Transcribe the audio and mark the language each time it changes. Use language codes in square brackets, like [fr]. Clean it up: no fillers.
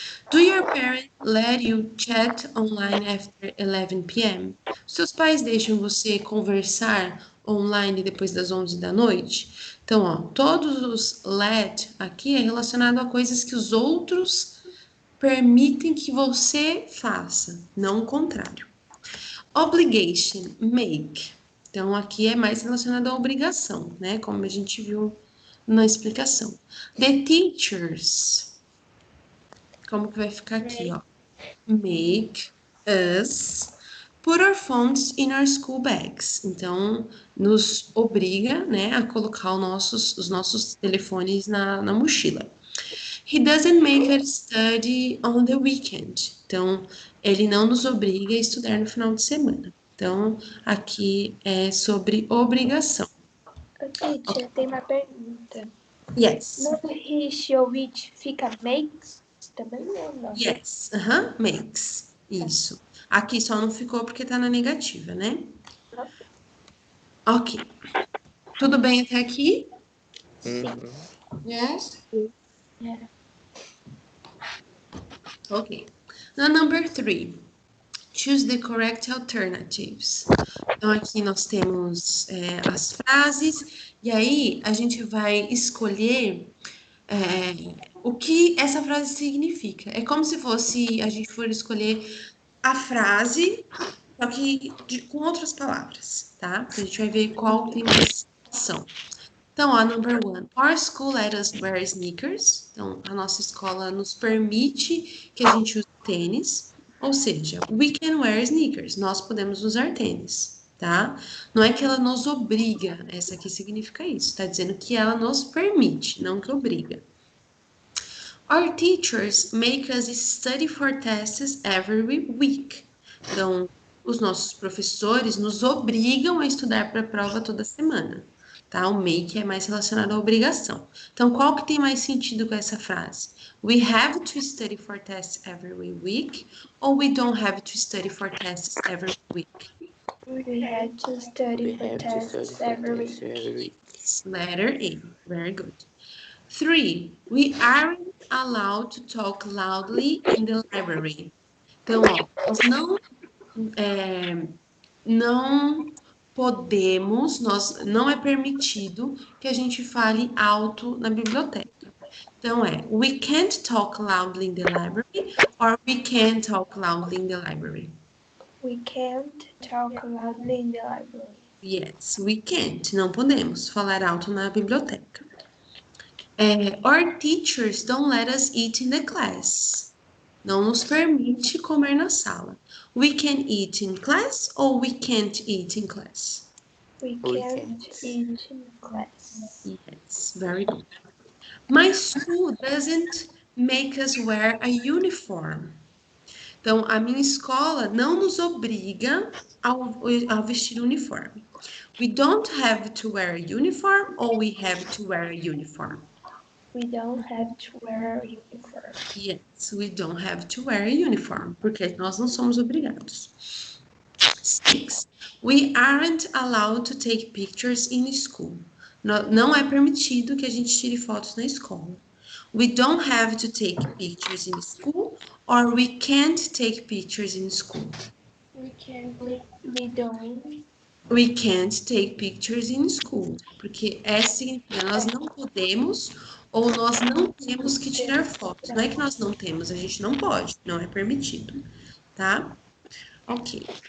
[en] Do your parents let you chat online after 11 p.m.? [pt] Seus pais deixam você conversar online depois das 11 da noite? Então, ó, todos os let aqui é relacionado a coisas que os outros permitem que você faça, não o contrário. [en] Obligation, make. [pt] Então, aqui é mais relacionado à obrigação, né? Como a gente viu na explicação. [en] The teachers. [pt] Como que vai ficar aqui, ó? [en] Make us put our phones in our school bags. [pt] Então, nos obriga, né, a colocar os nossos telefones na mochila. [en] He doesn't make us study on the weekend. [pt] Então, ele não nos obriga a estudar no final de semana. Então, aqui é sobre obrigação. Teacher, tem uma pergunta. [en] Yes. [pt] No he, she ou it fica makes também ou não? [en] Yes. Makes. [pt] Isso. Aqui só não ficou porque tá na negativa, né? Ok. Tudo bem até aqui? Sim. [en] Yes? Yeah. Ok. Now, number 3. Choose the correct alternatives. [pt] Então, aqui nós temos as frases, e aí a gente vai escolher o que essa frase significa. É como se fosse, a gente for escolher a frase, só que com outras palavras, tá? A gente vai ver qual tem mais ação. Então, ó, [en] number 1. Our school let us wear sneakers. [pt] Então, a nossa escola nos permite que a gente use tênis. Ou seja, [en] we can wear sneakers. [pt] Nós podemos usar tênis, tá? Não é que ela nos obriga. Essa aqui significa isso. Tá dizendo que ela nos permite, não que obriga. [en] Our teachers make us study for tests every week. [pt] Então, os nossos professores nos obrigam a estudar para a prova toda semana. Tá? O make é mais relacionado à obrigação. Então, qual que tem mais sentido com essa frase? [en] We have to study for tests every week, or we don't have to study for tests every week? We have to study for tests every week. Letter A. Very good. 3. We aren't allowed to talk loudly in the library. [pt] Então, ó, nós não podemos, não é permitido que a gente fale alto na biblioteca. Então, [en] we can't talk loudly in the library, or we can't talk loudly in the library. We can't talk loudly in the library. Yes, we can't. [pt] Não podemos falar alto na biblioteca. [en] Our teachers don't let us eat in the class. [pt] Não nos permite comer na sala. [en] We can eat in class or we can't eat in class? We can't eat in class. Yes, very good. My school doesn't make us wear a uniform. [pt] Então, a minha escola não nos obriga a vestir uniforme. [en] We don't have to wear a uniform or we have to wear a uniform? We don't have to wear a uniform. Yes, we don't have to wear a uniform, [pt] porque nós não somos obrigados. [en] 6. We aren't allowed to take pictures in school. [pt] Não é permitido que a gente tire fotos na escola. [en] We don't have to take pictures in school, or we can't take pictures in school. We don't. We can't take pictures in school, [pt] porque significa nós não podemos ou nós não temos que tirar fotos. Não é que nós não temos, a gente não pode, não é permitido, tá? Ok.